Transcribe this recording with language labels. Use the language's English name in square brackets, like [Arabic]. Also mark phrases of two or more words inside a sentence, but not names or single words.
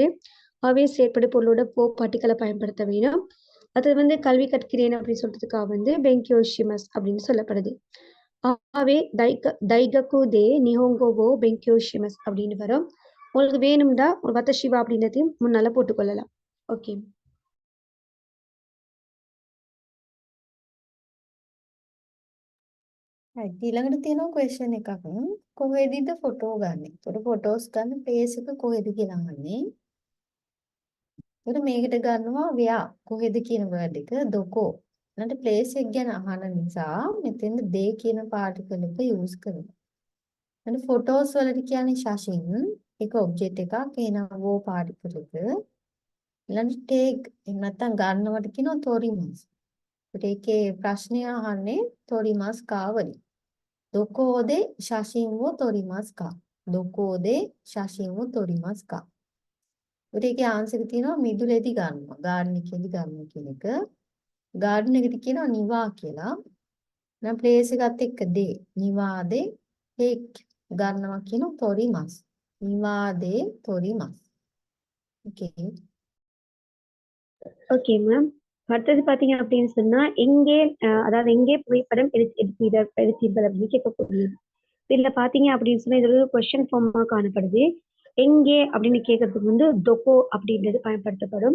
[Tamil] ஆகவே செயற்படு பொருளோட போ பார்ட்டிக்கலை பயன்படுத்த வேணும். அது வந்து கல்வி கற்கிறேன் அப்படின்னு சொல்றதுக்காக வந்து பெங்கியோ ஷிமஸ் அப்படின்னு சொல்லப்படுது. [Japanese] ஆகவே 大学で日本語を勉強します அப்படின்னு வரும். [Tamil] உங்களுக்கு வேணும்டா ஒரு வத்தஷிவா அப்படின்றதையும் முன்னால போட்டுக்கொள்ளலாம். ஓகே. [Sinhala] ඊළඟට තියෙනවා question එකක්. කොහෙදද photo ගන්නෙ? ඒතකොට photos ගන්න place එක කොහෙද කියලා අහන්නේ. ඒතකොට මේකට ගන්නවා where කොහෙද කියන word එක doko. ඊළඟට place එක ගැන අහන නිසා මෙතෙන්ද they කියන particle එක use කරනවා. ඊළඟ photos වලට කියන්නේ ශාෂින් ඒක object එකක් එනවා wo particle එක. ඊළඟ take එහෙම නැත්නම් ගන්නවට කියනවා torimas. ඒකට ඒකේ ප්‍රශ්නය අහන්නේ torimas කාවලි. [Japanese] どこで写真を撮りますか. どこで写真を撮りますか. [Sinhala] ඒකට ඒකේ ආන්සර් තියෙනවා මිදුලේදී ගන්නවා. ගාඩන් එකේදී ගන්නවා කියන එක. ගාඩන් එකට කියනවා නිවා කියලා. නම් ප්ලේස් එකත් එක්ක දේ නිවාදේ take ගන්නවා කියනවා torimas. [Japanese] 庭で撮ります. [Sinhala] Okay. [English] okay ma'am. [Tamil] அடுத்தது பார்த்தீங்க அப்படின்னு சொன்னா எங்கே அதாவது எங்கே புகைப்படம் எடுத்தீர்கள் அப்படின்னு கேட்கக்கூடியது. இதுல பாத்தீங்க அப்படின்னு சொன்னா இது ஒரு [English] question form [Tamil] காணப்படுது. எங்கே அப்படின்னு கேட்கறதுக்கு வந்து டொக்கோ அப்படின்றது பயன்படுத்தப்படும்.